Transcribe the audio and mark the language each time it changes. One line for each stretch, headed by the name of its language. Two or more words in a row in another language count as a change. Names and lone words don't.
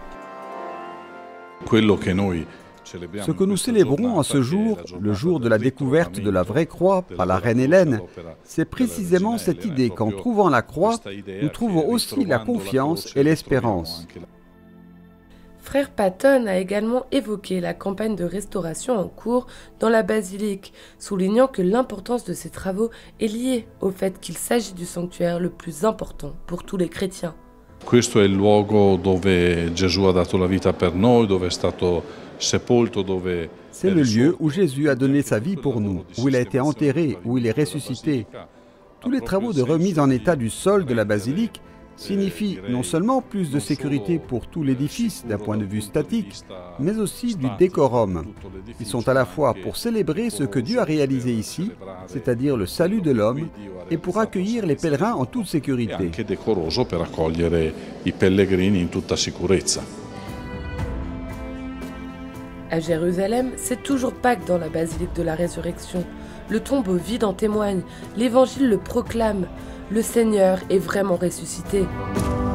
French: Ce que nous célébrons en ce jour, le jour de la découverte de la vraie croix par la reine Hélène, c'est précisément cette idée qu'en trouvant la croix, nous trouvons aussi la confiance et l'espérance. Frère Patton a également évoqué la campagne de restauration en cours dans la basilique, soulignant que l'importance de ces travaux est liée au fait qu'il s'agit du sanctuaire le plus important pour tous les chrétiens.
Italian: Questo è il luogo dove Gesù ha dato la vita per noi, dove è stato sepolto, dove...
French: C'est le lieu où Jésus a donné sa vie pour nous, où il a été enterré, où il est ressuscité. Tous les travaux de remise en état du sol de la basilique signifient non seulement plus de sécurité pour tout l'édifice d'un point de vue statique, mais aussi du décorum. Ils sont à la fois pour célébrer ce que Dieu a réalisé ici, c'est-à-dire le salut de l'homme, et pour accueillir les pèlerins en toute sécurité.
Italian: Anche decoroso per accogliere i pellegrini in tutta sicurezza.
French: À Jérusalem, c'est toujours Pâques dans la basilique de la Résurrection. Le tombeau vide en témoigne, l'Évangile le proclame. Le Seigneur est vraiment ressuscité.